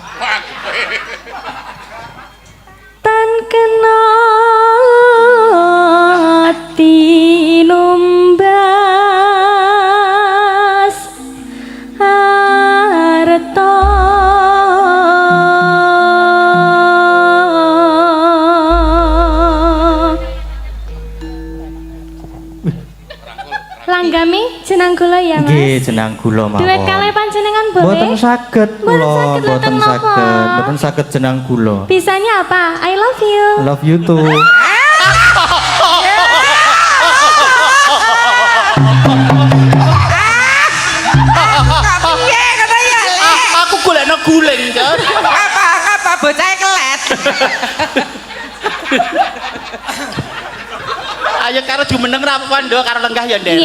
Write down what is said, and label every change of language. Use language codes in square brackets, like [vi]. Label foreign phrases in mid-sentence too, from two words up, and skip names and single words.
[jv] tan kena tinumbas arta Langgami jeneng kula ya Mas. Nggih, jeneng kula mawon. Duet kalih panjenengan boleh? Mboten saged Mboten kula, saged, mboten mboten saged. napa. Mboten saged jeneng kula. [id] Bisanya apa? [en] I love you. Love you too. [jv] Kok piye ngono ya Le? Aku golekno guling, Jon. Apa bocah kelet. Ayo karo jumeneng ra apa-apa nduk, karo lenggah ya nderek.